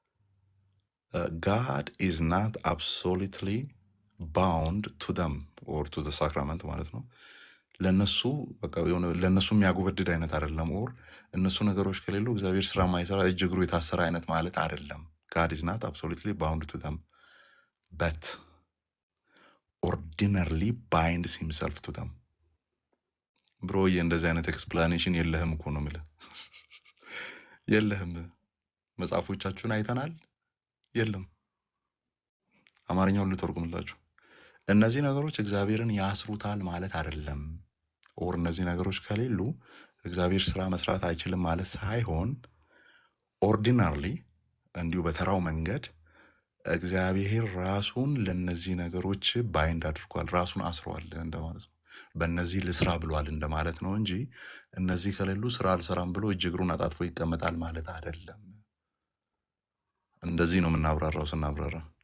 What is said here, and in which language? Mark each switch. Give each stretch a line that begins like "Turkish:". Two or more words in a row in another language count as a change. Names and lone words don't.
English: God is not absolutely bound to them or to the sacrament
Amharic: ማለት ነው። ለነሱ በቃ የሆነ ለነሱ የሚያጎበድድ አይነት አይደለም። ኦር እነሱ ነገሮች ከሌሉ እግዚአብሔር ስራ ማይሰራ እጅ እግሩ የታሰረ አይነት ማለት አይደለም።
English: God is not absolutely bound to them but ordinarily binds himself to them።
Amharic: ብሮ እንደዚህ አይነት ኤክስፕላኔሽን የለህም እኮ ነው የምልህ። የለህም። መጽሐፎቻችሁን አይተናል። የለም። አማርኛውን ልተርጉምላችሁ። እነዚህ ነገሮች እግዚአብሔርን ያስሩታል ማለት አይደለም። ኦር እነዚህ ነገሮች ከሌሉ እግዚአብሔር ስራ መስራት አይችልም ማለት ሳይሆን ኦርዲናርሊ እንዲሁ በተራው መንገድ እግዚአብሔር ራሱን ለነዚህ ነገሮች ባይንድ አድርጓል፣ ራሱን አስሯል እንደማለት ነው። በእነዚህ ልስራ ብሏል እንደማለት ነው እንጂ እነዚህ ከሌሉ ስራ አልሰራም ብሎ እጅ እግሩን አጣጥፎ ይቀመጣል ማለት አይደለም። እንደዚህ ነው የምናብራራው። ስናብራራ